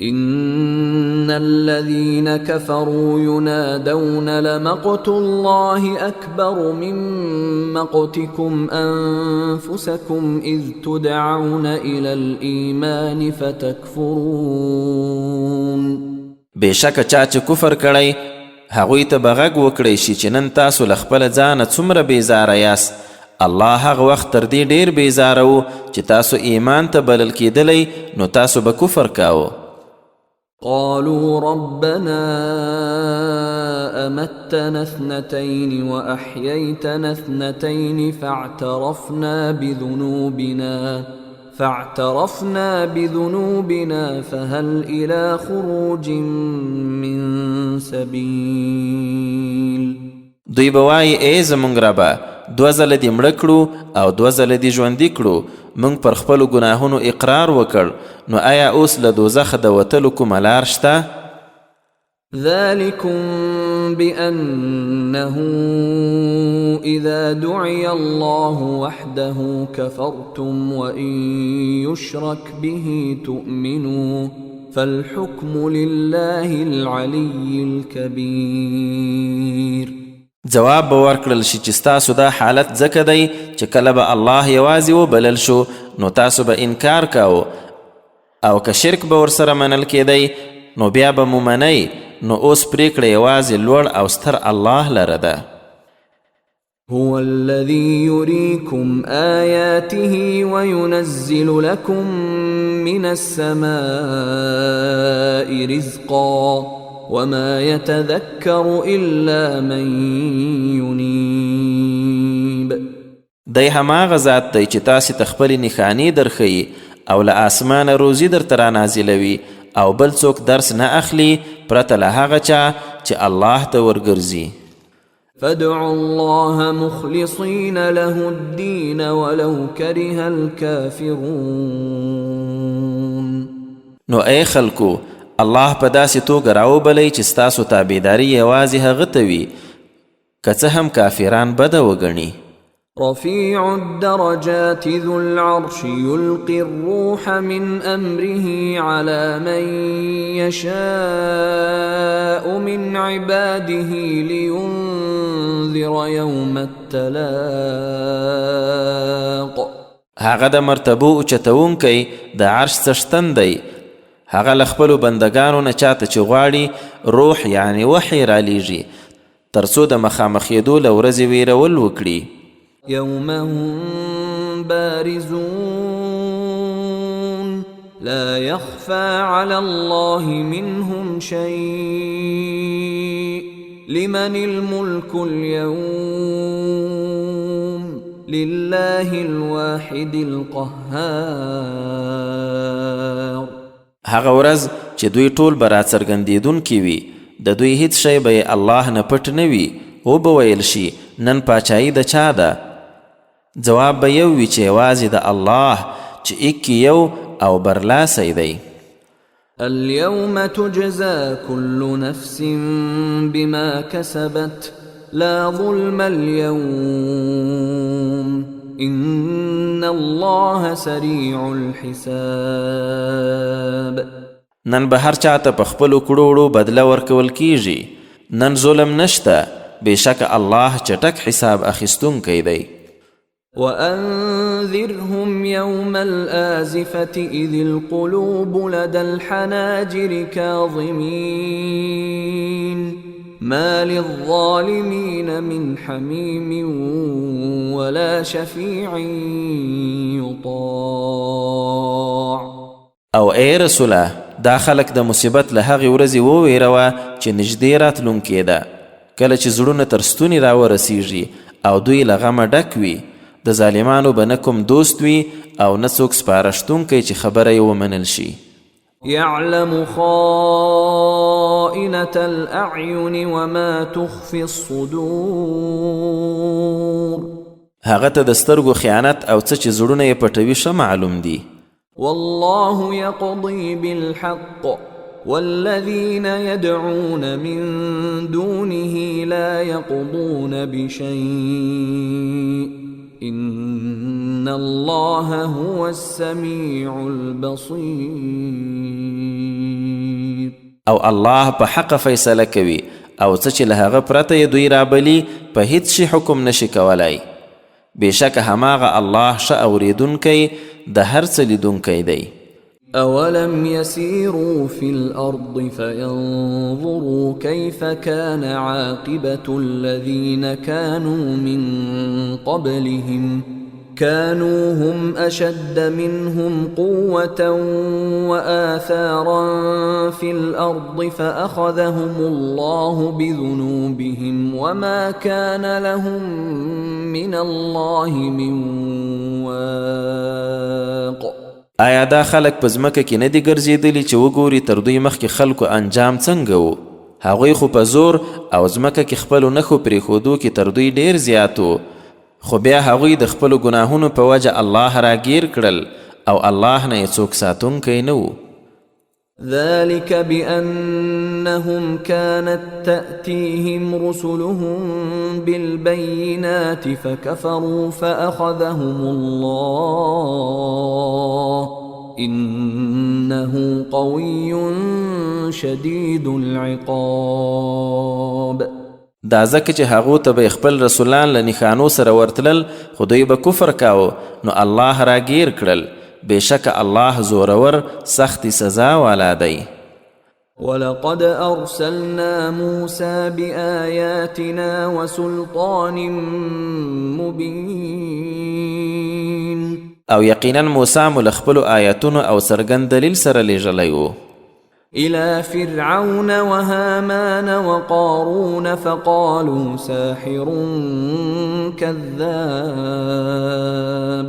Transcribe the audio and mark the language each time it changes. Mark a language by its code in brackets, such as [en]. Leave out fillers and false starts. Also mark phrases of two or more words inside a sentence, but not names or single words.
[ar] إن الذين كفروا ينادون لمقت الله أكبر من مقتكم أنفسكم إذ تدعون إلى الإيمان فتكفرون. [ps] بشک چا چې کفر کړی هغوی ته به غږ وکړی شي چې نن تاسو له خپله ځانه څومره بیزاره یاست. الله هغه وخت تر دې ډیر بیزاره و چې تاسو ایمان ته بلل کېدلی نو تاسو به کفر کاوه. [ar] قالوا ربنا أمتنا اثنتين وأحييتنا اثنتين فاعترفنا بذنوبنا فهل إلى خروج من سبيل. [ps] دوی به وایي ای زموږ ربه 2 ځله دې مړه کړو او 2 ځله دې ژوندي کړو، موږ پر خپلو ګناهونو اقرار وکړ، نو آیا اوس له دوزخه د وتلو کومه لار شته؟ [ar] ذلكم بأنه إذا دعي الله وحده كفرتم وإن يشرك به تؤمنوا فالحكم لله العلي الكبير. [ps] جواب به ورکړل شي چې ستاسو دا حالت ځکه دی چې کله به الله یوازې وبلل شو نو تاسو به انکار کاوه، او که شرک به ورسره منل کېدی نو بیا به مو منئ، نو اوس پریکړه یوازې لوړ او ستر الله لره ده. [ar] هو الذي يريكم آياته وينزل لكم من السماء رزقا وما يتذكر إلا من ينيب. [ps] دی هماغه ذات دی چې تاسې ته خپلې نښانې درښیي او له آسمانه روزي درته رانازلوي او بل څوک درس نه اخلي پرته له هغه چا چې الله ته ورګرځي. [ar] فادعوا الله مخلصين له الدين ولو كره الكافرون. [ps] نو ای خلکو الله په داسې توګه راوبلی چې ستاسو تابعداري یوازې هغه ته وي که څه هم کافران بده وګڼي. [ar] رفيع الدرجات ذو العرش يلقي الروح من أمره على من يشاء من عباده لينذر يوم التلاق. [ps] هغه د مرتبو اوچتونکی د عرش څښتن دی، هغه له خپلو بندګانو نه چاته چې غواړي روح یعنی وحی رالیږي تر څو د مخامخېدو له ورځې ویرول وکړي. [ar] يوم هم بارزون لا يخفى على الله منهم شيء لمن الملك اليوم لله الواحد القهار. [ps] هغه ورځ چې دوی ټول به راڅرګندېدونکي وي، د دوی هیڅ شی به الله نه پټ نه وي. و به ویل شي نن پاچایي د چا ده؟ جواب به یو وي چې یوازې د الله چې ایکي یو او برلاسی دی. [ar] اليوم تجزى كل نفس بما كسبت لا ظلم اليوم إن الله سريع الحساب. [ps] نن به هر چاته په خپلو کړو وړو بدله ورکول کیږي، نن ظلم نشته، بېشکه الله چټک حساب اخیستونکی دی. [ar] وأنذرهم يوم الآزفة إذ القلوب لدى الحناجر كاظمين ما للظالمين من حميم ولا شفيع يطاع. [ps] او ای رسوله دا خلک د مصیبت له هغې ورځې وویروه چې نږدې راتلونکې ده، کله چې زړونه تر ستوني راورسیږي او دوی له غمه ډک وي. د ظالمانو به نه کوم دوست وي او نه څوک سپارښتونکی چې خبره یې ومنل شي. [ar] يعلم خائنة الأعين وما تخفي الصدور. [ps] هغه ته د سترګو خیانت او څه چې زړونه یې پټوي ښه معلوم دي. [ar] والله يقضي بالحق والذين يدعون من دونه لا يقضون بشيء إن الله هو السميع البصير. [ps] او الله په حق فیصله کوي او څه چې له هغه پرته یې دوی رابلي په هیڅ شي حکم نشي کولی بېشکه هماغه الله ښه اورېدونکی د هر څه لیدونکی دی. [ar] أولم يسيروا في الأرض فينظروا كيف كان عاقبة الذين كانوا من قبلهم كانوا هم أشد منهم قوة وآثارا في الأرض فأخذهم الله بذنوبهم وما كان لهم من الله من واق. [ps] آیا دا خلک په ځمکه کې نه دي ګرځېدلي چې وګوري تر دوی مخکې خلکو انجام څنګه و؟ هغوی خو په زور او ځمکه کې خپلو نښو پرېښودو کې تر دوی ډېر زیات و، خو بیا هغوی د خپلو ګناهونو په وجه الله راګیر کړل او الله نه یې څوک ساتونکی نه و. [ar] ذلك بأنهم كانت تأتيهم رسلهم بالبينات فكفروا فأخذهم الله إنه قوي شديد العقاب. [ps] دا ځکه چې هغو ته به خپل رسولان له نښانو سره ورتلل خو دوی به کفر کاوه نو الله راګیر کړل بېشکه الله زورور سختی سزا والا دی. [ar] ولقد أرسلنا موسى بآياتنا وسلطان مبين. [ps] او یقینا موسی مو له خپلو آیاتونو او څرګند دلیل سره لیږلی و [ar] إلى فرعون وهامان وقارون فقالوا ساحر كذاب.